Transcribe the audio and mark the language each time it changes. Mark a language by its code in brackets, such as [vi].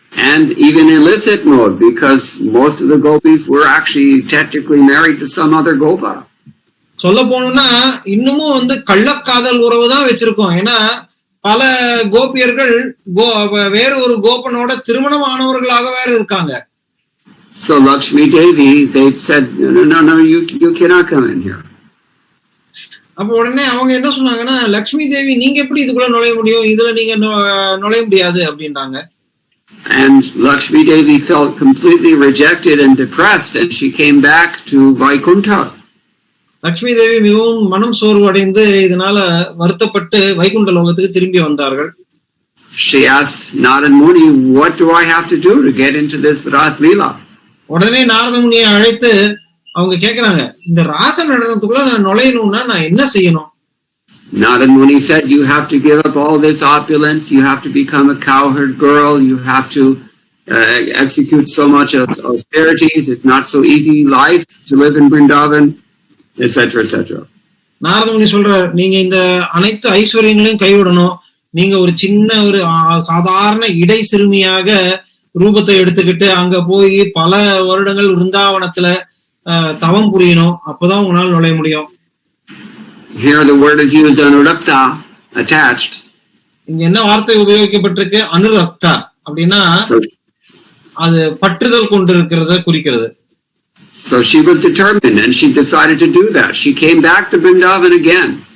[en] And even illicit mode, because most of the gopis were actually technically married to some other gopa. [ta] சொல்ல போனோம்னா இன்னமும் வந்து கள்ளக்காதல் உறவு தான் வச்சிருக்கோம். ஏன்னா பல கோபியர்கள் வேற ஒரு கோபனோட திருமணம் ஆனவர்களாக வேற இருக்காங்க. [en] So Lakshmi Devi, they said, no, you cannot come in here. [ta] அப்ப உடனே அவங்க என்ன சொன்னாங்கன்னா, லக்ஷ்மி தேவி நீங்க எப்படி இதுக்குள்ள நுழைய முடியும், இதுல நீங்க நுழைய முடியாது அப்படின்றாங்க. [en] And Lakshmi Devi felt completely rejected and depressed, and she came back to Vaikuntha. [ta] Lakshmi Devi மிகவும் மனம் சோர்வு அடைந்து இதனால வருத்தப்பட்டு வைகுண்ட லோகத்துக்கு திரும்பி வந்தார்கள். [en] she asked Narad Muni, what do I have to do to get into this Ras Leela? [ta] உடனே நாரத முனியை அழைத்து அவங்க கேக்குறாங்க, இந்த ராச நடனத்துக்குள்ள நான் நுழையணும்னா நான் என்ன செய்யணும்? [en] Narad Muni said, you have to give up all this opulence, you have to become a cowherd girl, you have to execute so much austerities, it's not so easy life to live in Vrindavan, etc., etc. [ta] Narada முனி சொல்றார், நீங்க இந்த அனைத்து ஐஸ்வர்யங்களையும் கைவிடணும், நீங்க ஒரு சின்ன ஒரு சாதாரண இடை சிறுமியாக ரூபத்தை எடுத்துக்கிட்டு அங்க போய் பல வருடங்கள் விருந்தாவனத்துல தவம் புரியணும், அப்பதான் உங்களால் நுழைய முடியும். [en] Here the word is used anurakta, attached. [ta] இங்க என்ன வார்த்தை உபயோகிக்கப்பட்டிருக்கு? அனுரக்தா அப்படின்னா அது பற்றுதல் கொண்டிருக்கிறத குறிக்கிறது. [en] So she was determined and she decided to do that. She came back to Vrindavan again.